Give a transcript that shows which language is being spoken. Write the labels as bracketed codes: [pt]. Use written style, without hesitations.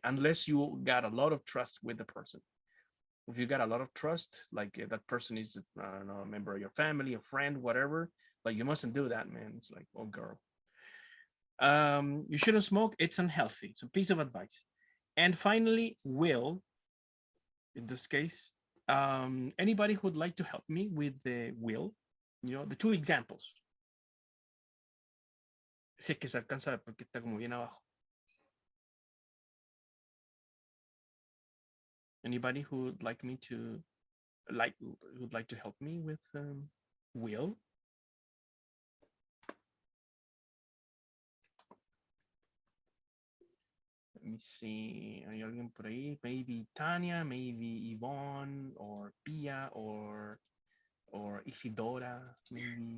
[en] Unless you got a lot of trust with the person. If you got a lot of trust, like that person is, I don't know, a member of your family, a friend, whatever, like you mustn't do that, man. It's like, oh girl. You shouldn't smoke, it's unhealthy. So piece of advice. And finally, will, in this case, anybody who would like to help me with the will, the 2 examples. [es] Si es que se alcanza porque está como bien abajo. [en] Anybody who would like me to would like to help me with will? Let me see. [es] Hay alguien por ahí? [en] Maybe Tania, maybe Yvonne, or Pia, or Isidora. Maybe.